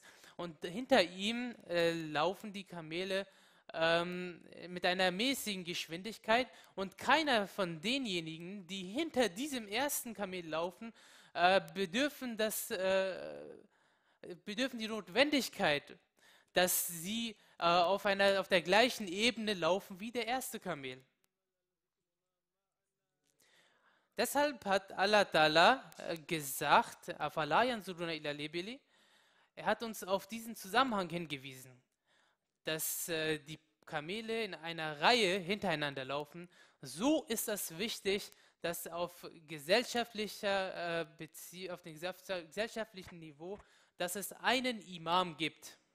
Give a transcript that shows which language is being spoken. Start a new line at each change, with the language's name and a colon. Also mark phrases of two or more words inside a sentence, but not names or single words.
German: Und hinter ihm laufen die Kamele mit einer mäßigen Geschwindigkeit und keiner von denjenigen, die hinter diesem ersten Kamel laufen, bedürfen die Notwendigkeit, dass sie auf der gleichen Ebene laufen wie der erste Kamel. Deshalb hat
Arabic: الله تعالى
German: gesagt,
Arabic: أَفَلَا يَنْظُرُونَ إِلَى الْإِبِلِ.
German: Er hat uns auf diesen Zusammenhang hingewiesen, dass die Kamele in einer Reihe hintereinander laufen. So ist das wichtig, dass auf gesellschaftlicher auf dem gesellschaftlichen Niveau, dass es einen Imam gibt.